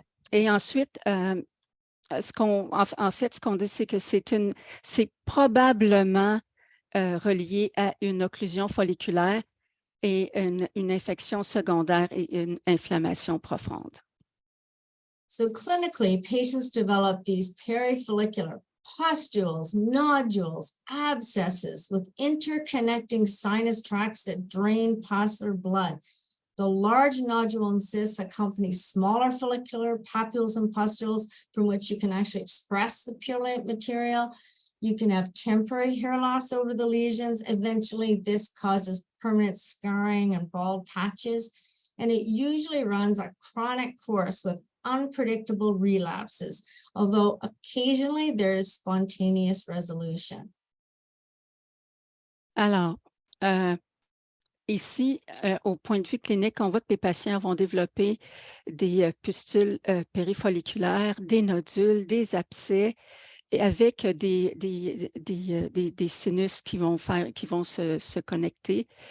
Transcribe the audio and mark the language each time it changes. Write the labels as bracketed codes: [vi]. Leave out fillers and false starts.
[fr] Et ensuite, ce qu'on dit, c'est que c'est probablement relié à une occlusion folliculaire et une infection secondaire et une inflammation profonde. [en] So clinically, patients develop these perifollicular pustules, nodules, abscesses with interconnecting sinus tracts that drain past their blood. The large nodule and cysts accompany smaller follicular papules and pustules from which you can actually express the purulent material. You can have temporary hair loss over the lesions. Eventually, this causes permanent scarring and bald patches, and it usually runs a chronic course with unpredictable relapses, although occasionally there is spontaneous resolution. [fr] Alors, ici, au point de vue clinique, on voit que les patients vont développer des pustules périfolliculaires, des nodules, des abcès, et avec des sinus qui vont se connecter.